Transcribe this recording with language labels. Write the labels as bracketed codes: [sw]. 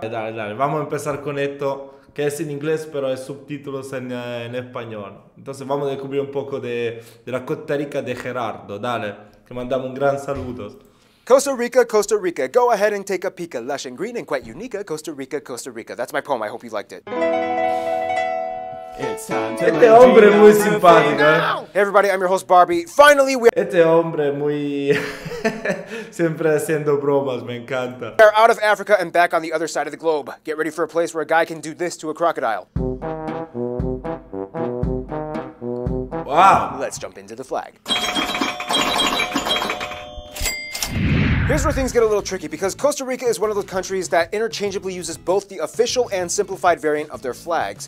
[es] Dale, vamos a empezar con esto, que es en inglés, pero es subtítulos en español. Entonces vamos a descubrir un poco de la Costa Rica de Gerardo. Dale, que mandamos un gran saludo. [en] Costa Rica, Costa Rica, go ahead and take a peek. Lush and green and quite unique. Costa Rica, Costa Rica. That's my poem. I hope you liked it. [es] Este hombre es muy simpático, [en] Hey everybody, I'm your host Barbie. Finally, we [es] Este hombre es muy... siempre haciendo bromas, me encanta. [en] are out of Africa and back on the other side of the globe. Get ready for a place where a guy can do this to a crocodile. Wow. Let's jump into the flag. Here's where things get a little tricky, because Costa Rica is one of those countries that interchangeably uses both the official and simplified variant of their flags.